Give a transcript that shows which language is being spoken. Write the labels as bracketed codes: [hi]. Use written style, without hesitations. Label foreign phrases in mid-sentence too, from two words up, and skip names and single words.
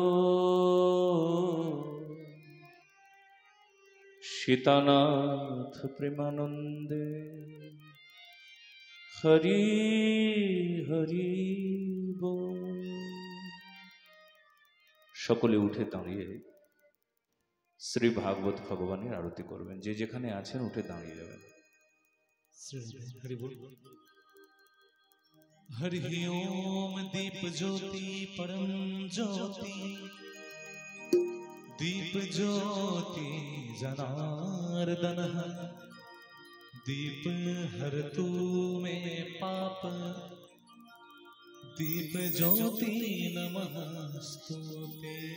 [bn] সীতানাথ প্রেমানন্দে হরি হরি বল। সকলে উঠে দাঁড়িয়ে শ্রী ভাগবত ভগবানের আরতি করবেন। যে যেখানে আছেন উঠে দাঁড়িয়ে যাবেন। [hi] हरि बोल। [sa] हरि ओम दीप ज्योति परम ज्योति, दीप ज्योति जनार्दन, दीप हर तू में पाप, दीप ज्योति नमस्तुते।